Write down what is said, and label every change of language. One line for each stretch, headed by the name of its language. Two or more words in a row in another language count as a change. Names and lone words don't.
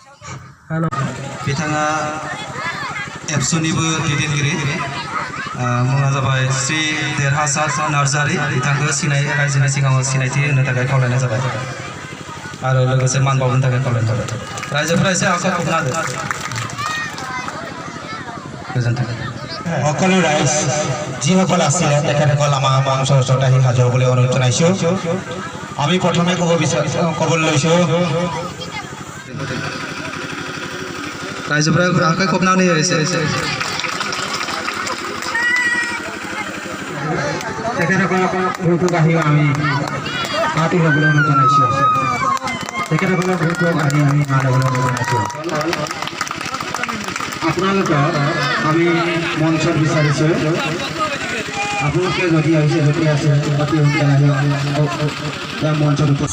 Bodo: बिथाङा एबसुनिबो दैदेनगिरि मुङा जाबाय श्री देरहासार नार्जारि बिथांखौ रायजोनि सिगाङाव सिनायथि होनो थाखाय खावलायनाय जाबाय आरो लोगोसे मान बावनो थाखाय खावलायनाय जाबाय रायजोफोरा एसे आखाइ खबना होदो गोजोन्थों
Assamese: সকলো ৰাইজ যিসকল আছিলে তেখেতসকল আমাৰ মঞ্চৰ ওচৰত আহি হাজিৰ হ'বলৈ অনুৰোধ জনাইছোঁ আমি প্ৰথমে ক'বলৈ লৈছোঁ
Bodo: रायजोफोरा आखाइ खबनानि আহিছে
Assamese: তেখেতসকলক ভোটক আহি আমি মাতি ল'বলৈ অনুৰোধ জনাইছোঁ তেখেতসকলক ভোটক আহি আমি মাত ল'বলৈ অনুৰোধ জনাইছোঁ আপোনালোকক আমি মঞ্চত বিচাৰিছোঁ আপোনালোকে যদি আহিছে যদি আছে অতি সোনকালে আহি মঞ্চত